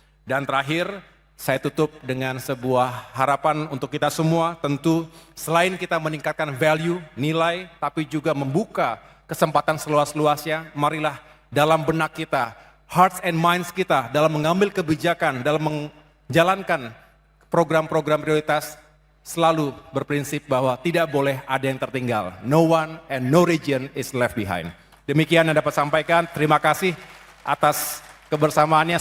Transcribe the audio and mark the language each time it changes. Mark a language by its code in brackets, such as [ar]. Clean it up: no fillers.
[id] Dan terakhir, saya tutup dengan sebuah harapan untuk kita semua, tentu selain kita meningkatkan value, nilai, tapi juga membuka kesempatan seluas-luasnya, marilah dalam benak kita, [en] hearts and minds [id] kita, dalam mengambil kebijakan, dalam menjalankan program-program prioritas, selalu berprinsip bahwa tidak boleh ada yang tertinggal. [en] No one and no region is left behind. [id] Demikian yang dapat sampaikan. Terima kasih atas kebersamaannya.